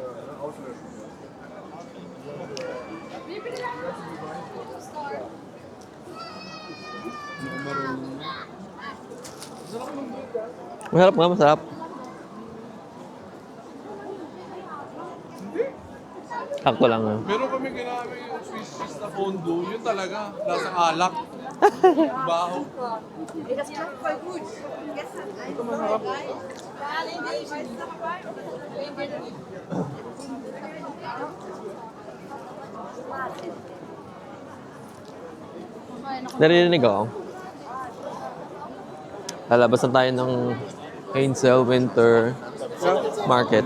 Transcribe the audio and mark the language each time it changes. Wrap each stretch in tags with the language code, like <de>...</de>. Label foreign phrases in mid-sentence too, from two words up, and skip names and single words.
<tl>Masarap nga, masarap. Sakto lang. Meron kami ginamit yung</tl> <en>Swiss cheese</en> <tl>na fondue. Yun talaga, lasang alak. Baho.</tl> <de>Das klappt voll gut. Gestern</de> <tl>Naririnig ako. Lalabas na tayo ng Hansel Winter Market.</tl>